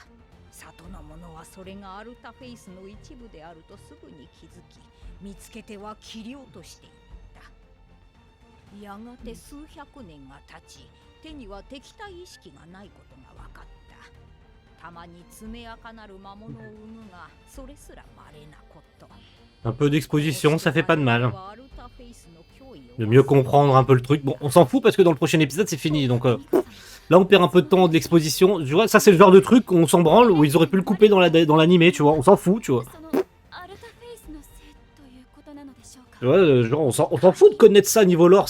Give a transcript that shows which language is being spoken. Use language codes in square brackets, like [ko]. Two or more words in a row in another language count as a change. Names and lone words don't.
[ja] 里の者はそれがアルタフェイスの一部であるとすぐに気づき、見つけては切り落としていった。やがて数百年が経ち、手には敵対意識がないことが分かった。たまに爪垢なる魔物を生むが、それすら稀なこと。 [fr] Un peu d'exposition, ça fait pas de mal. De mieux comprendre un peu le truc. Bon, on s'en fout parce que dans le prochain épisode, c'est fini. Donc là, on perd un peu de temps d'exposition. Tu vois, ça, c'est le genre de truc où on s'en branle, où ils auraient pu le couper dans l'animé, tu vois. On s'en fout, tu vois. Tu vois, genre, on s'en fout de connaître ça niveau lore.